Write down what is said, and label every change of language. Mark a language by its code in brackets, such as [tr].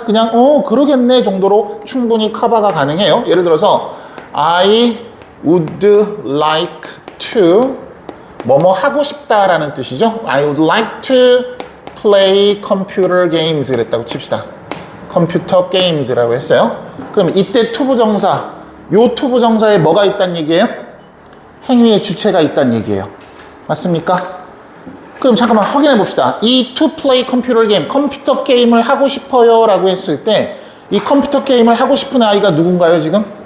[ko] 그냥 그러겠네 정도로 충분히 커버가 가능해요. 예를 들어서 [en] I would like to [ko] 뭐뭐 하고 싶다라는 뜻이죠. [en] I would like to play computer games [ko] 그랬다고 칩시다. 컴퓨터 게임즈라고 했어요. 그럼 이때 투부정사 요 투부정사에 뭐가 있다는 얘기예요? 행위의 주체가 있다는 얘기예요. 맞습니까? 그럼 잠깐만 확인해 봅시다. 이 [en] to play computer game, [ko] 컴퓨터 게임을 하고 싶어요 라고 했을 때 이 컴퓨터 게임을 하고 싶은 아이가 누군가요 지금?